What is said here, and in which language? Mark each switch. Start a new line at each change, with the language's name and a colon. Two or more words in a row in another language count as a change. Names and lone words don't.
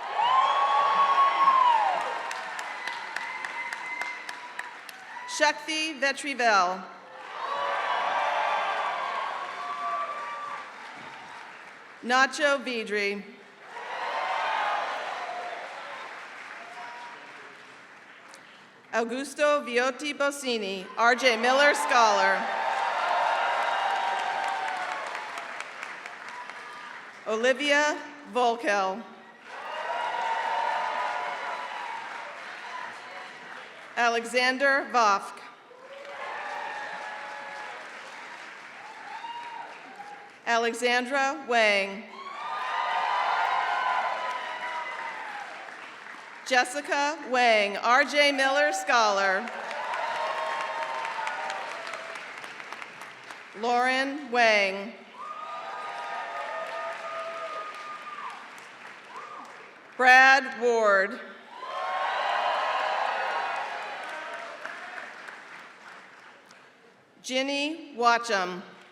English: Shakti Vetrivel. Nacho Vidri. Augusto Viotti Bosini, R.J. Miller Scholar. Olivia Volkel. Alexander Vofk. Alexandra Wang. Jessica Wang, R.J. Miller Scholar. Lauren Wang. Brad Ward. Ginny Watcham.